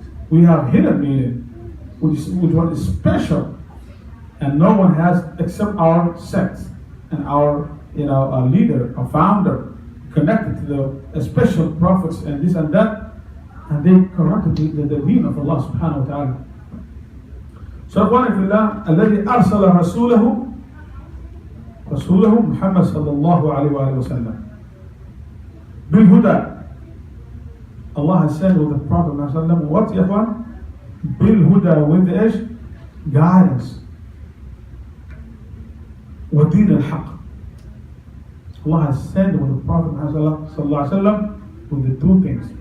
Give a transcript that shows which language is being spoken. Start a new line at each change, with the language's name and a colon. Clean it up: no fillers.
English: We have hidden meaning, which one is special, and no one has except our sect and our our leader, our founder, connected to the special prophets and this and that, and they corrupted the deen of Allah subhanahu wa ta'ala. So
Arabic: الذي أرسل رسوله محمد صلى الله عليه وآله وسلم بالهدى.
English: Allah has said with the Prophet ﷺ, what, ya ikhwan?
Arabic: بالهدى,
English: with the edge, guidance.
Arabic: وَدِينَ الْحَقِّ.
English: Allah has sent with the Prophet Muhammad with the two things.